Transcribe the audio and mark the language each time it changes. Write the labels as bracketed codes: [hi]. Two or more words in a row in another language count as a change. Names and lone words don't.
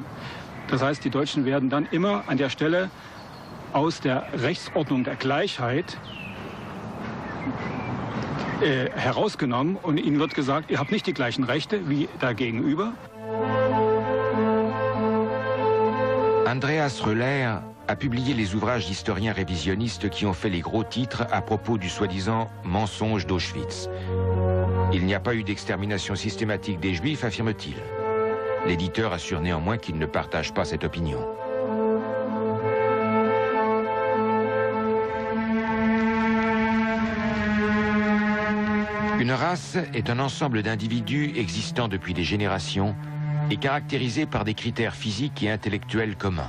[de] Das heißt, die Deutschen werden dann immer an der Stelle aus der Rechtsordnung der Gleichheit herausgenommen und ihnen wird gesagt, ihr habt nicht die gleichen Rechte wie da gegenüber. [fr] Andreas Röller a publié les ouvrages d'historiens révisionnistes qui ont fait les gros titres à propos du soi-disant mensonge d'Auschwitz. Il n'y a pas eu d'extermination systématique des Juifs, affirme-t-il. L'éditeur assure néanmoins qu'il ne partage pas cette opinion. Une race est un ensemble d'individus existant depuis des générations et caractérisé par des critères physiques et intellectuels communs.